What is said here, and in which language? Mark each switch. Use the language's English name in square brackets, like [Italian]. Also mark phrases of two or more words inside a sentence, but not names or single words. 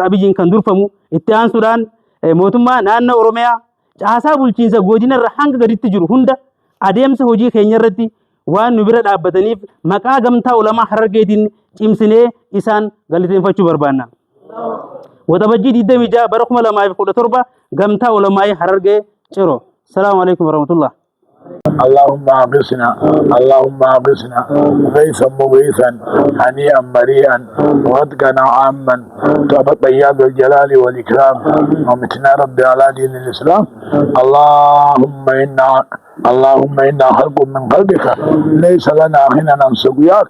[Oromo] Abiyyiin kan durfamu itti aansuudhaan mootummaa naannoo Oromiyaa caasaa bulchiinsa godinarra hanga gaditti jiru hunda adeemsa hojii keenya irratti waan nu bira dhaabbataniif maqaa gamtaa ulamaa Harargeetiin cimsinee isaan galateeffachuu barbaanna. Waxabajjii 26 bara 2017 gamtaa ulamaa Harargee Ciroo. [Arabic] السلام عليكم ورحمة الله. اللهم اغثنا اللهم اغثنا غيثا مغيثا هنيئا مريئا واتقنا عاما يا ذا الجلال والاكرام ومتنا ربي على دين الاسلام. اللهم انا خلق من خلقك ليس لنا غنى عن سقياك.